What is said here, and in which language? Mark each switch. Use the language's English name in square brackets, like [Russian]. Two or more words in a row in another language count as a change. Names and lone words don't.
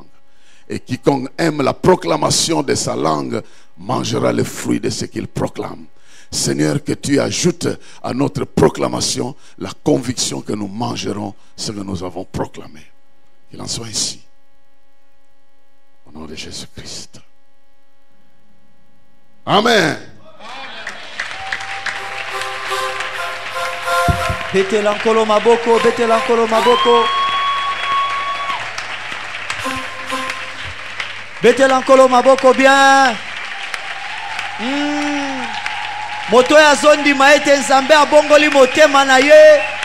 [French] Et quiconque aime la proclamation de sa langue mangera les fruits de ce qu'il proclame. Seigneur, que tu ajoutes à notre proclamation la conviction que nous mangerons ce que nous avons proclamé. Qu'il en soit ainsi. Au nom de Jésus-Christ. Amen. [Lingala] Bete lankolo maboko, bete lankolo maboko. Bete lankolo maboko bien. Moto ya zondi maete nzambe abongoli motema na ye.